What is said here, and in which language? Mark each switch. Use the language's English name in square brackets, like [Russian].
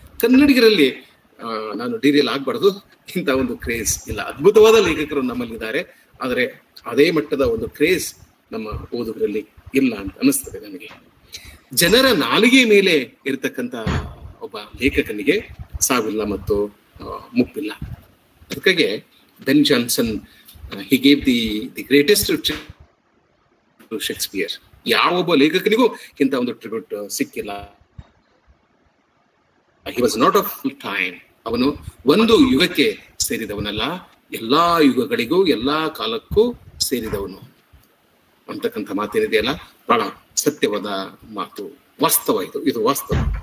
[Kannada] ಕನ್ನಡಿಗರಲ್ಲಿ ನಾನು ಡೀರಿಯಲ್ ಆಗ್ಬಾರ್ದು, ಇಂಥ ಒಂದು ಕ್ರೇಜ್ ಇಲ್ಲ. ಅದ್ಭುತವಾದ ಲೇಖಕರು ನಮ್ಮಲ್ಲಿದ್ದಾರೆ, ಆದರೆ ಅದೇ ಮಟ್ಟದ ಒಂದು ಕ್ರೇಜ್ ನಮ್ಮ ಓದುಗರಲ್ಲಿ ಇಲ್ಲ ಅಂತ ಅನಿಸ್ತದೆ ನನಗೆ. ಜನರ ನಾಲಿಗೆ ಮೇಲೆ ಇರತಕ್ಕಂತ ಒಬ್ಬ ಲೇಖಕನಿಗೆ ಸಾವಿಲ್ಲ ಮತ್ತು ಮುಪ್ಪಿಲ್ಲ. [English] ಅದಕ್ಕಾಗಿ Ben Jonson he gave the greatest to Shakespeare. [Kannada] ಯಾವೊಬ್ಬ ಲೇಖಕನಿಗೂ ಇಂಥ ಒಂದು ಟ್ರಿಬ್ಯೂಟ್ ಸಿಕ್ಕಿಲ್ಲ. [English] He was not of time. [Kannada] ಅವನು ಒಂದು ಯುಗಕ್ಕೆ ಸೇರಿದವನಲ್ಲ, ಎಲ್ಲಾ ಯುಗಗಳಿಗೂ ಎಲ್ಲಾ ಕಾಲಕ್ಕೂ ಸೇರಿದವನು ಅಂತಕ್ಕಂಥ ಮಾತೇನಿದೆಯಲ್ಲ, ಬಹಳ ಸತ್ಯವಾದ ಮಾತು, ವಾಸ್ತವ. ಇದು ವಾಸ್ತವ.